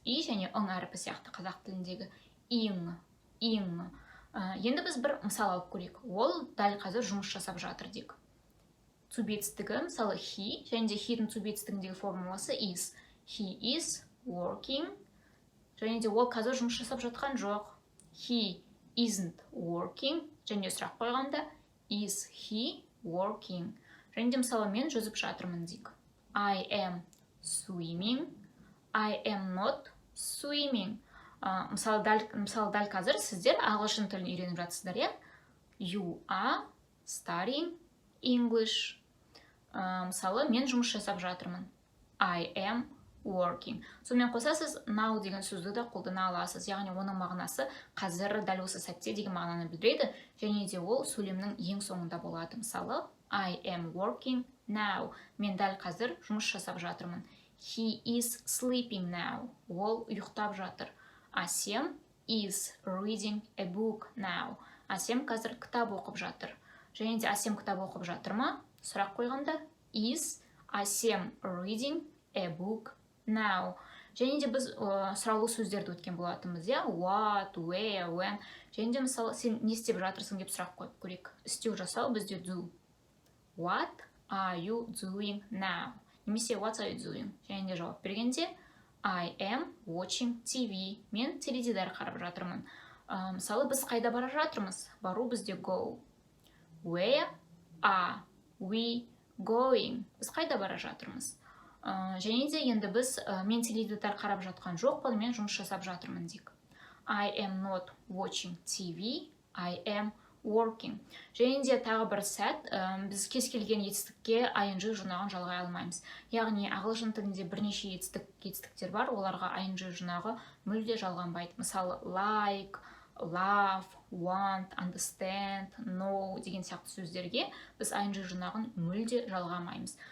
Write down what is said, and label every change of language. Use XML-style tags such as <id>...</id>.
<kk>И және ың әріпі сияқты қазақ тіліндегі ing. Енді біз бір мысал алып көрейік. Ол дәл қазір жұмыс жасап жатыр дейік. To be етістігі, мысалы he, және де he'дің to be етістігіндегі формуласы is.</kk> <en>He is working,</en> <kk>және де ол қазір жұмыс жасап жатқан жоқ.</kk> <en>He isn't working,</en> <kk>және де сұрақ қойғанда</kk> <en>is he working.</en> <kk>Және де мысалы мен жүзіп жатырмын дейік.</kk> <en>I am swimming, I am not swimming.</en> <kk>Мысалы дәл қазір сіздер ағылшын тілін үйреніп жатсыздар, иә?</kk> <en>You are studying English.</en> <kk>Мысалы, мен жұмыс жасап жатырмын.</kk> <en>I am working.</en> <kk>Сонымен қоса сіз now деген сөзді де қолдана аласыз. Яғни оның мағынасы қазір дәл осы сәтте деген мағынаны білдіреді. Және де ол сөйлемнің ең соңында болады.</kk> <en>Мысалы, I am working now.</en> <kk>Мен дәл қазір жұмыс жасап жатырмын.</kk> <en>He is sleeping now.</en> <kk>Ол ұйықтап жатыр.</kk> <en>Асем is reading a book now.</en> <kk>Асем қазір кітап оқып жатыр. Және де Асем кітап оқып жатыр ма? Сұрақ қойғанда</kk> <en>is Асем reading a book now.</en> <kk>Және де біз сұраулы сөздерді өткен болатынбыз, иә?</kk> <en>What, where, when.</en> <kk>Және де мысалы сен не істеп жатырсың деп сұрақ қойып көрейік. Істеу жасау бізде do.</kk> <en>What are you doing now? Немесе what are you doing?</en> <kk>Және де жауап бергенде</kk> <en>I am watching TV.</en> <kk>Мен теледидар қарап жатырмын. Мысалы біз қайда бара жатырмыз? Бару бізде go.</kk> <en>Where are we going?</en> <kk>Біз қайда бара жатырмыз? Және де енді біз мен теледидар қарап жатқан жоқпын, мен жұмыс жасап жатырмын дейік.</kk> <en>I am not watching TV, I am working.</en> <kk>Және де тағы бір сәт, біз кез келген етістікке ing жұрнағын жалғай алмаймыз. Яғни ағылшын тілінде бірнеше етістіктер бар, оларға ing жұрнағы мүлде жалғанбайды. Мысалы, like, love, want, understand, know деген сияқты сөздерге біз ing жұрнағын мүлде жалғамаймыз.</kk>